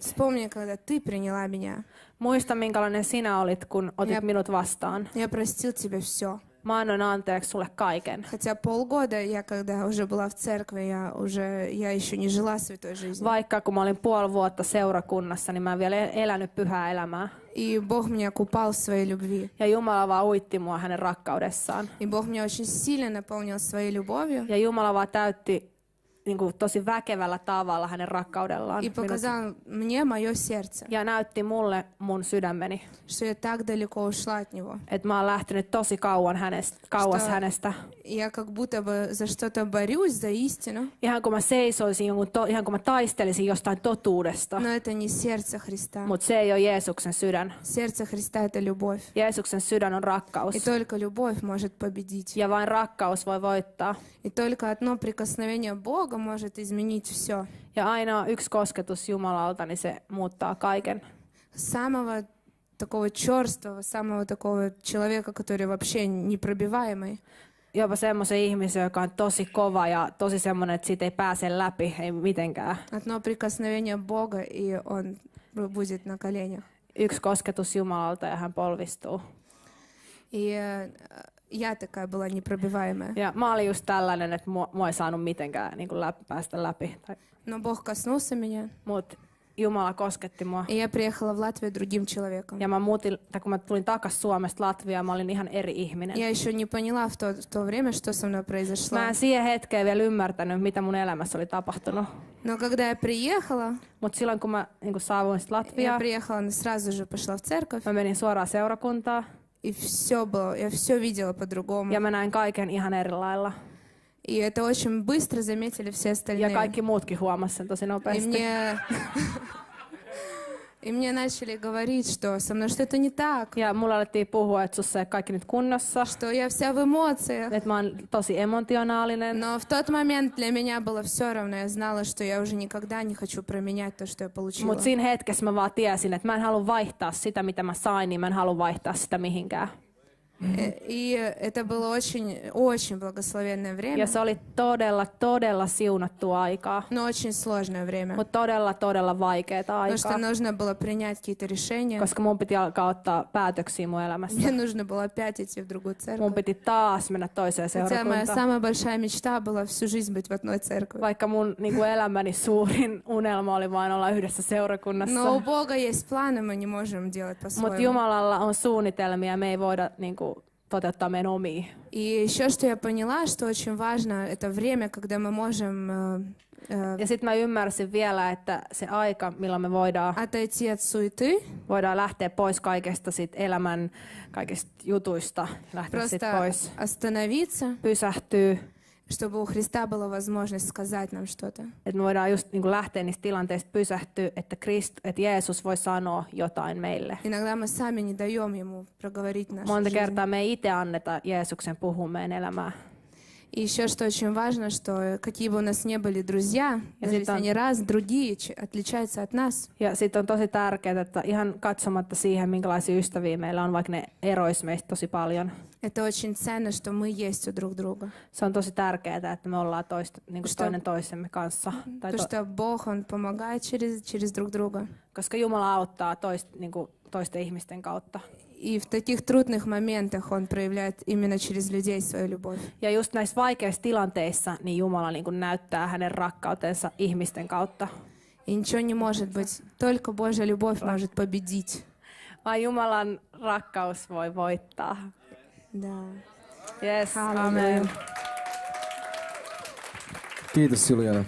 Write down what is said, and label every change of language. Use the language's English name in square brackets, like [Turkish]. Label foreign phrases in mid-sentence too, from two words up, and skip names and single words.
[Russian] Вспомни, когда ты приняла меня. [Finnish] Muista, minkälainen sinä olit, kun otit Ja- minut vastaan. [Russian] Я простил тебе все. [Finnish] Mä annoin anteeksi sulle kaiken. [Russian] Хотя полгода я, когда уже была в церкви, я еще не жила святой жизнью. [Finnish] Vaikka kun mä olin 5 vuotta seurakunnassa, niin mä en vielä elänyt pyhää elämää. [Russian] И Бог меня купал в своей любви. [Finnish] Ja Jumala vaan uitti mua hänen rakkaudessaan. [Russian] И Бог меня очень сильно наполнил своей любовью. [Finnish] Ja Jumala vaan täytti niin kuin tosi väkevällä tavalla hänen rakkaudellaan. [Russian] И показал мне мое сердце, [Finnish] Ja näytti mulle mun sydämeni. [Russian] что я так далеко ушла от Него. [Finnish] Että mä oon lähtenyt tosi kauas [Russian] Что- [Finnish] hänestä. [Russian] Я как будто бы за что-то борюсь, за истину, [Finnish] Ihan kun mä seisoisin, ihan kun mä taistelisin jostain totuudesta. [Russian] но это не сердце Христа. [Finnish] Mutta se ei ole Jeesuksen sydän. [Russian] Сердце Христа — это любовь. [Finnish] Jeesuksen sydän on rakkaus. [Russian] И только любовь может победить. [Finnish] Ja vain rakkaus voi voittaa. [Russian] И только одно прикосновение Бога может изменить все. [Finnish] Ja ainoa yksi kosketus Jumalalta, niin se muuttaa kaiken. [Russian] Самого такого черствого, самого такого человека, который вообще непробиваемый. [Finnish] Jopa semmoisen ihmisen, joka on tosi kova ja tosi semmoinen, että siitä ei pääse läpi, ei mitenkään. [Russian] Одно прикосновение Бога, и он будет на коленях. [Finnish] Yksi kosketus Jumalalta ja hän polvistuu. [Russian] И я такая была непробиваемая. [Finnish] Ja mä olin just tällainen, että mua ei saanut mitenkään niin kuin päästä läpi. [Russian] Но Бог коснулся меня, [Finnish] Mutta Jumala kosketti mua. [Russian] И я приехала в Латвию другим человеком. [Finnish] Ja mä muutin, tai kun mä tulin takas Suomesta Latviaan, mä olin ihan eri ihminen. [Russian] Я еще не поняла в то время, что со мной произошло. [Finnish] Mä en siihen hetkeen vielä ymmärtänyt, mitä mun elämässä oli tapahtunut. [Russian] Но когда я приехала, [Finnish] Mutta silloin kun mä niin saavuin sit [Russian] я [Finnish] Latviaan, [Russian] приехала, сразу же пошла в церковь. [Finnish] mä menin suoraan seurakuntaan [Russian] И все было, я все видела по-другому. [Finnish] ja mä näin kaiken ihan eri lailla. [Russian] И это очень быстро заметили все [Finnish] Ja [Russian] остальные. [Finnish] kaikki muutkin huomasi sen tosi [Russian] И [Finnish] nopeasti. [Russian] мне начали говорить, что со mной что-то не так, [Finnish] Ja mulla alettiin puhua, että sussa ei kaikki nyt kunnossa, [Russian] что я вся в эмоциях. [Finnish] että mä oon tosi emotionaalinen. [Russian] Но в тот момент для меня было все равно. Я знала, что я уже никогда не хочу променять то, что я получила. [Finnish] Mutta siinä hetkessä mä vaan tiesin, että mä en halua vaihtaa sitä, mitä mä sain, niin mä en halua vaihtaa sitä mihinkään. [Russian] И это было очень благословенное время, [Finnish] Ja se oli todella siunattua aikaa, [Russian] но очень сложное время. [Finnish] mutta todella vaikeaa [Russian] Потому что [Finnish] aikaa, [Russian] нужно было принять какие-то решения. [Finnish] koska mun piti alkaa ottaa päätöksiä mun elämässä. [Russian] Мне нужно было опять идти в другую [Finnish] Mun [Russian] церковь. [Finnish] piti taas mennä toiseen [Russian] Хотя моя [Finnish] seurakuntaan. [Russian] самая большая мечта была всю жизнь быть в одной церкви. [Finnish] Vaikka mun elämäni suurin unelma oli vain olla yhdessä seurakunnassa. [Russian] Но у Бога есть планы, мы не можем делать [Finnish] Mutta [Russian] по-своему. [Finnish] Jumalalla on suunnitelmia, me ei voida toteuttaa meidän omia. [Russian] И еще что я поняла, что очень важно, это время, когда мы можем [Finnish] Ja sitten mä ymmärsin vielä, että se aika, milloin me voidaan [Russian] отойти от суеты, [Finnish] lähteä pois kaikesta sit elämän kaikista jutuista, lähteä sit [Russian] просто [Finnish] pois, [Russian] остановиться, [Finnish] pysähtyä, [Russian] чтобы у Христа была возможность сказать нам что-то. [Finnish] että me voidaan just lähteä niistä tilanteista pysähtyä, että Jeesus voi sanoa jotain meille. [Russian] Иногда мы сами не даем Ему проговорить нашу [Finnish] Monta [Russian] жизнь. [Finnish] kertaa me ei itse anneta Jeesuksen puhua meidän elämää. [Russian] И еще что очень важно, что какие бы у нас не были друзья, даже если они другие, отличаются от нас, [Finnish] Ja sitten on tosi tärkeää, että ihan katsomatta siihen, minkälaisia ystäviä meillä on, vaikka ne erois meistä tosi paljon. [Russian] это очень ценно, что мы есть у друг друга. [Finnish] Se on tosi tärkeää, että me ollaan toinen toisemme kanssa. Tai [Russian] Потому что Бог, Он помогает через друг друга. [Finnish] koska Jumala auttaa toisten ihmisten kautta. [Russian] И в таких трудных моментах Он проявляет именно через людей свою любовь. [Finnish] Ja just näissä vaikeissa tilanteissa niin Jumala näyttää hänen rakkautensa ihmisten kautta. [Russian] И ничего не может быть. Только Божья любовь может победить. [Finnish] Vain Jumalan rakkaus voi voittaa. [Russian] Да. [Finnish] Yes, Halleluja. amen. Kiitos Juliana.